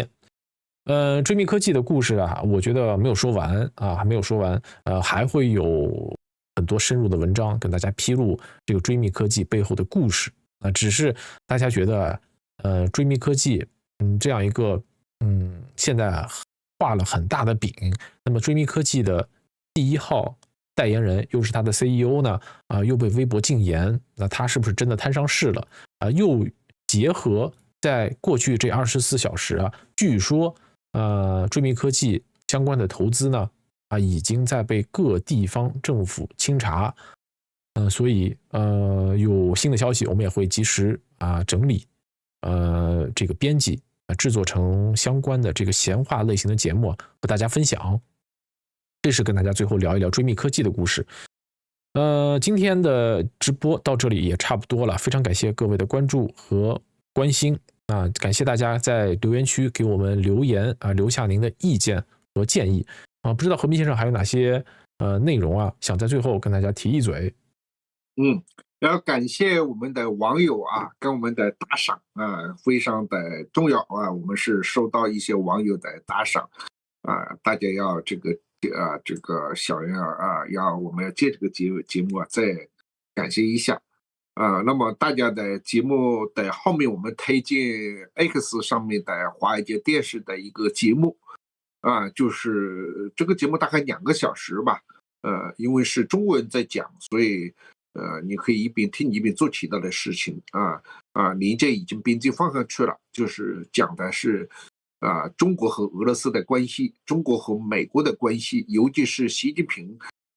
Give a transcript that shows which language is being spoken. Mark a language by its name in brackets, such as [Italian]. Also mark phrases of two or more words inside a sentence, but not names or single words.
[Chinese] 追密科技的故事我覺得沒有說完還沒有說完，還會有很多深入的文章跟大家披露這個追密科技背後的故事只是大家覺得追密科技這樣一個現在畫了很大的餅，那麼追密科技的第1號代言人又是他的 CEO 呢又被微博禁言，那他是不是真的攤上事了又結合在過去這24小時據說追密科技相關的投資呢已經在被各地方政府清查所以有新的消息我們也會及時整理這個編輯製作成相關的這個閒話類型的節目和大家分享。這是跟大家最後聊一聊追密科技的故事。今天的直播到這裡也差不多了，非常感謝各位的關注和關心感謝大家在留言區給我們留言留下您的意見和建議不知道和平先生還有哪些內容想在最後跟大家提一嘴。要感謝我們的網友跟我們的打賞非常的重要我們是收到一些網友的打賞大家要這個小人我們要借這個節目再感謝一下那麼大家的節目的後面我們推薦 X 上面的華爾街電視的一個節目就是這個節目大概2個小時吧因為是中文在講，所以你可以一邊聽一邊做其他的事情連接已經編輯放上去了，就是講的是中國和俄羅斯的關係，中國和美國的關係，尤其是習近平